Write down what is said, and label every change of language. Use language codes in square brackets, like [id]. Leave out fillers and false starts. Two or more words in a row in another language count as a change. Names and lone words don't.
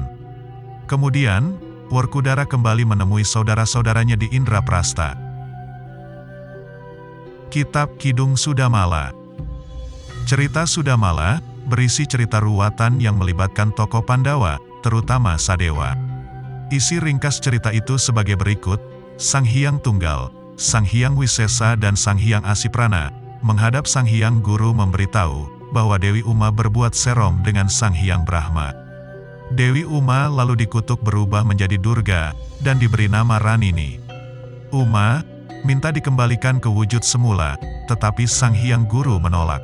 [id] Kemudian, Werkudara kembali menemui saudara-saudaranya di Indraprasta. Kitab Kidung Sudamala. Cerita Sudamala berisi cerita ruwatan yang melibatkan tokoh Pandawa, terutama Sadewa. Isi ringkas cerita itu sebagai berikut: Sang Hyang Tunggal, Sang Hyang Wisesa dan Sang Hyang Asiprana menghadap Sang Hyang Guru memberitahu bahwa Dewi Uma berbuat serong dengan Sang Hyang Brahma. Dewi Uma lalu dikutuk berubah menjadi Durga dan diberi nama Ranini. Uma minta dikembalikan ke wujud semula, tetapi Sang Hyang Guru menolak.